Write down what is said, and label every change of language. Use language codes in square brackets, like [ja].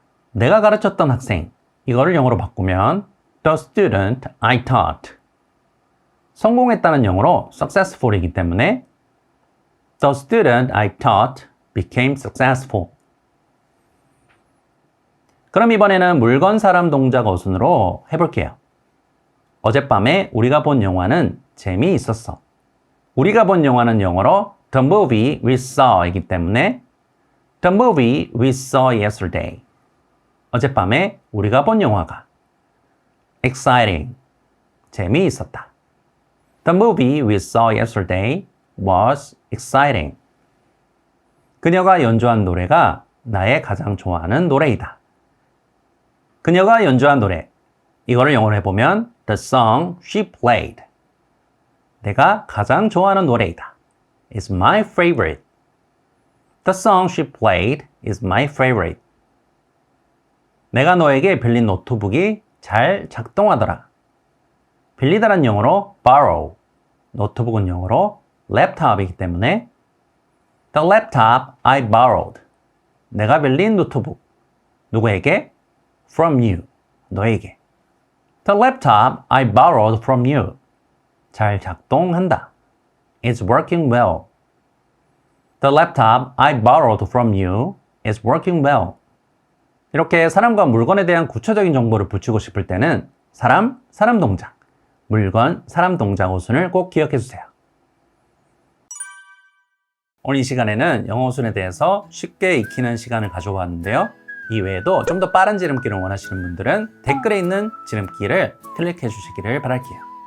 [ko] 내가 가르쳤던 학생. 이거를 영어로 바꾸면 [en] The student I taught. [ko] 성공했다는 영어로 successful이기 때문에 [en] The student I taught became successful. [ko] 그럼 이번에는 물건, 사람, 동작, 어순으로 해볼게요. 어젯밤에 우리가 본 영화는 재미있었어. 우리가 본 영화는 영어로 The movie we saw이기 때문에 The movie we saw yesterday. 어젯밤에 우리가 본 영화가 exciting, 재미있었다. [en] The movie we saw yesterday was exciting. [ko] 그녀가 연주한 노래가 나의 가장 좋아하는 노래이다. 그녀가 연주한 노래. 이거를 영어로 해보면 [en] The song she played. [ko] 내가 가장 좋아하는 노래이다. [en] It's my favorite. The song she played is my favorite. [ko] 내가 너에게 빌린 노트북이 잘 작동하더라. 빌리다란 영어로 borrow. 노트북은 영어로 laptop이기 때문에 [en] The laptop I borrowed. [ko] 내가 빌린 노트북. 누구에게? [en] From you. [ko] 너에게. [en] The laptop I borrowed from you. [ko] 잘 작동한다. [en] It's working well. The laptop I borrowed from you is working well. [ko] 이렇게 사람과 물건에 대한 구체적인 정보를 붙이고 싶을 때는 사람, 사람 동작, 물건, 사람 동작 어순을 꼭 기억해 주세요. 오늘 이 시간에는 영어 어순에 대해서 쉽게 익히는 시간을 가져보았는데요. 이 외에도 좀 더 빠른 지름길을 원하시는 분들은 댓글에 있는 지름길을 클릭해 주시기를 바랄게요.